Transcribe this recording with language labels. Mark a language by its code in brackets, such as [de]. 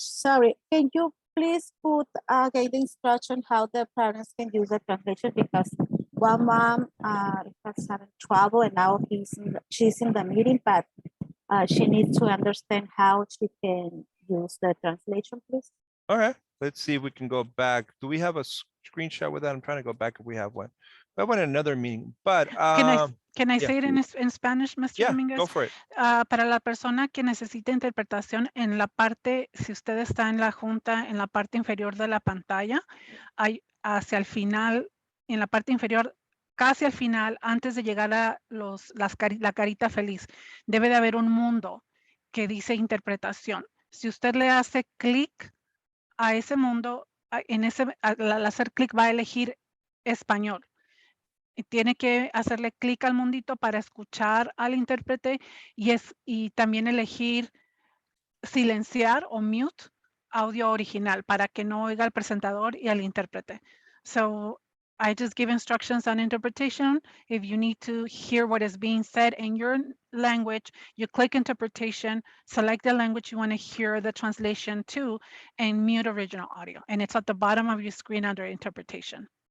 [en] Sorry, can you please put again the instruction how the parents can use the translation, because one mom was having trouble and now she's in the meeting, but she needs to understand how she can use the translation, please. All right, let's see if we can go back. Do we have a screenshot with that? I'm trying to go back if we have one. We have one in another meeting, but Can I yeah. say it in Spanish, Mr. Yeah, Dominguez? go for it. [es] Para la persona que necesita interpretación, en la parte, si usted está en la junta, en la parte inferior de la pantalla, hay hacia el final, en la parte inferior, casi al final, antes de llegar a la carita feliz, debe de haber un mundo que dice interpretación. Si usted le hace clic a ese mundo, al hacer clic va a elegir español. Y tiene que hacerle clic al mundito para escuchar al intérprete y también elegir silenciar o mute audio original para que no oiga al presentador y al intérprete. [en] So I just give instructions on interpretation. If you need to hear what is being said in your language, you click interpretation, select the language you want to hear the translation to, and mute original audio. And it's at the bottom of your screen under interpretation.